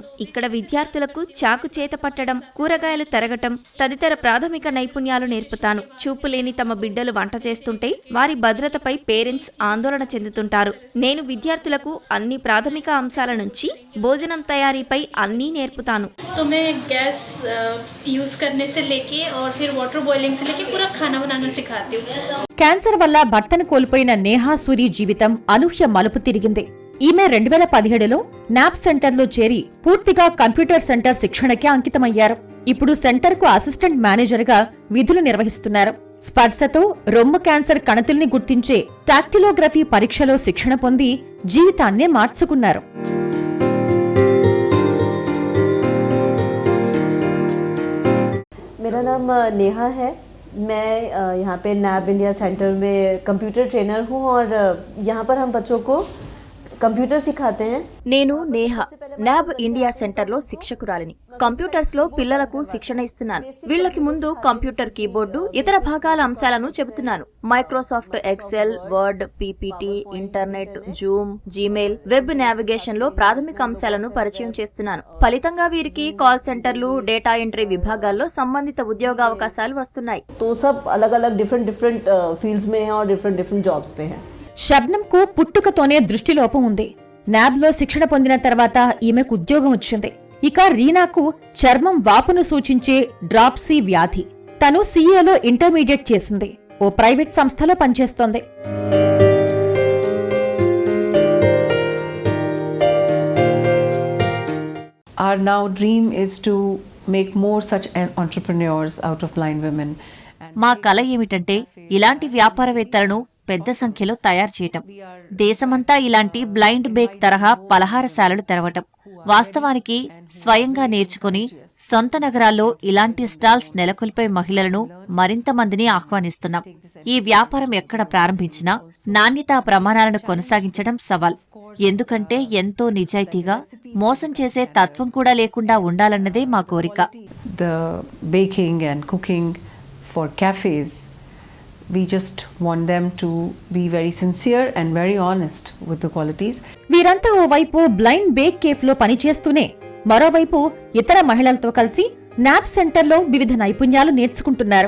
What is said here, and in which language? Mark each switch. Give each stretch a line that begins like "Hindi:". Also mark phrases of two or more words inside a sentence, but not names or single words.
Telugu: ఇక్కడ విద్యార్థులకు చాకు చేత పట్టడం, కూరగాయలు తరగటం తదితర ప్రాథమిక నైపుణ్యాలు నేర్పుతాను. చూపు లేని తమ బిడ్డలు వంట చేస్తుంటే వారి భద్రతపై పేరెంట్స్ ఆందోళన చెందుతుంటారు. నేను విద్యార్థులకు అన్ని ప్రాథమిక అంశాల నుంచి భోజనం తయారీపై అన్నీ నేర్పుతాను.
Hindi: तो मैं गैस यूज़ करने से लेके और फिर
English: water boiling
Hindi: से लेके पूरा खाना बनाना सिखाती हूँ.
Telugu: క్యాన్సర్ వల్ల భర్తను కోల్పోయిన నేహా సూరి జీవితం అనూహ్య మలుపు తిరిగింది. ఈమె 2017లో నాప్ సెంటర్లో చేరి పూర్తిగా
English: computer center
Telugu: శిక్షణకి అంకితమయ్యారు. ఇప్పుడు సెంటర్కు
English: assistant manager
Telugu: విధులు నిర్వహిస్తున్నారు. స్పర్శతో రొమ్ము క్యాన్సర్ కణతుల్ని గుర్తించే టాక్టిలోగ్రఫీ పరీక్షలో శిక్షణ పొంది జీవితాన్నే మార్చుకున్నారు.
Hindi: मेरा नाम नेहा है. मैं यहाँ पे नैब इंडिया सेंटर में कंप्यूटर ट्रेनर हूँ और यहाँ पर हम बच्चों को కంప్యూటర్ सिखाते हैं.
Telugu: నేను నేహ, న్యాబ్ ఇండియా సెంటర్లో శిక్షకురాలిని. కంప్యూటర్స్ లో పిల్లలకు శిక్షణ ఇస్తున్నాను. వీళ్లకి ముందు కంప్యూటర్ కీబోర్డు, ఇతర భాగాల అంశాలను చెబుతున్నాను. మైక్రోసాఫ్ట్ ఎక్సెల్, వర్డ్, పీపీటీ, ఇంటర్నెట్, జూమ్, జీమెయిల్,
English: web navigation
Telugu: లో ప్రాథమిక అంశాలను పరిచయం చేస్తున్నాను. ఫలితంగా వీరికి
English: call centers, data entry
Telugu: విభాగాల్లో సంబంధిత ఉద్యోగావకాశాలు వస్తున్నాయి.
Hindi: तो सब अलग अलग
English: different fields
Hindi: में हैं और
English: different jobs
Hindi: पे हैं.
Telugu: షబ్నంకు పుట్టుకతోనే దృష్టిలోపం ఉంది. న్యాబ్లో శిక్షణ పొందిన తర్వాత ఈమెకు ఉద్యోగం వచ్చింది. ఇక రీనాకు చర్మం వాపును సూచించే డ్రాప్సీ వ్యాధి. తను సీఏలో ఇంటర్మీడియట్ చేసింది. ఓ ప్రైవేట్ సంస్థలో పనిచేస్తోంది.
English: Our now dream is to make more such entrepreneurs out of blind women.
Telugu: మా కల ఏమిటంటే ఇలాంటి వ్యాపారవేత్తలను పెద్ద సంఖ్యలో తయారు చేయటం. దేశమంతా ఇలాంటి బ్లైండ్ బేక్ తరహా పలహారశాలలు తెరవటం. వాస్తవానికి స్వయంగా నేర్చుకుని సొంత నగరాల్లో ఇలాంటి స్టాల్స్ నెలకొల్పే మహిళలను మరింత మందిని ఆహ్వానిస్తున్నాం. ఈ వ్యాపారం ఎక్కడ ప్రారంభించినా నాణ్యతా ప్రమాణాలను కొనసాగించడం సవాల్. ఎందుకంటే ఎంతో నిజాయితీగా మోసం చేసే తత్వం కూడా లేకుండా ఉండాలన్నదే మా కోరిక.
English: The baking and cooking for cafes, we just want them to be very sincere and very honest with the qualities.
Telugu: వీరంతా ఓవైపు బ్లైండ్ బేక్ కేఫ్లో పనిచేస్తూనే మరోవైపు ఇతర మహిళలతో కలిసి న్యాబ్ సెంటర్లో వివిధ నైపుణ్యాలు నేర్చుకుంటున్నారు.